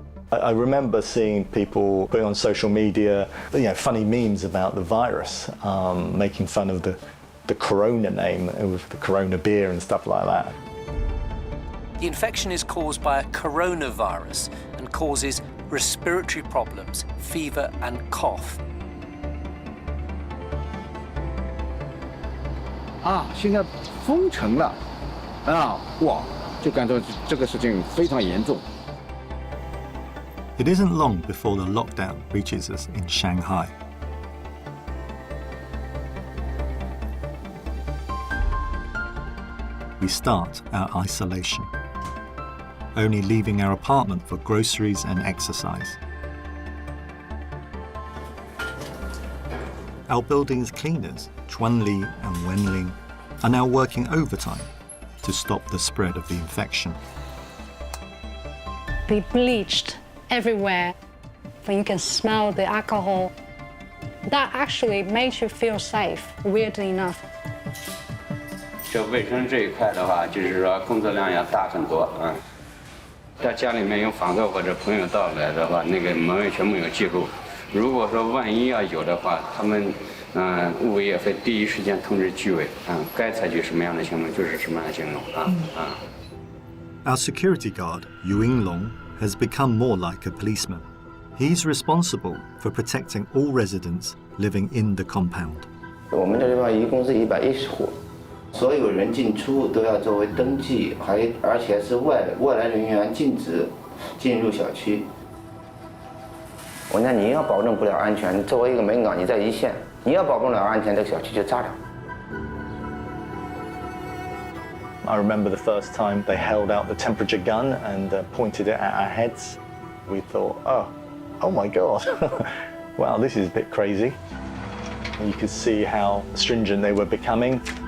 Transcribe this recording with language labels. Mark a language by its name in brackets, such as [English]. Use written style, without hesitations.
[English] I remember seeing people putting on social media, funny memes about the virus, making fun of the Corona name with the Corona beer and stuff like that. The infection is caused by a coronavirus and causes respiratory problems, fever and cough. [Chinese] 现在封城了，哇，就感觉这个事情非常严重。 [English] It isn't long before the lockdown reaches us in Shanghai. We start our isolation, only leaving our apartment for groceries and exercise. Our building's cleaners, Chuanli and Wenling, are now working overtime to stop the spread of the infection. They bleached everywhere, but you can smell the alcohol. That actually made you feel safe, weirdly enough. [Chinese] 这卫生这一块的话，就是说工作量要大很多啊。在家里面有访客或者朋友到来的话，那个门全部有记录。如果说万一要有的话，他们物业会第一时间通知居委，该采取什么样的行动就是什么样的行动啊。 [English] Our security guard, Yu Yinglong, has become more like a policeman. He's responsible for protecting all residents living in the compound. [Chinese] 我们这地方一共是110户，所有人进出都要作为登记，而且是外来人员禁止进入小区。那你要保证不了安全，作为一个门岗，你在一线，你要保证不了安全，这个小区就炸了。 [English] I remember the first time they held out the temperature gun and pointed it at our heads. We thought, oh my God, wow, this is a bit crazy. And you could see how stringent they were becoming.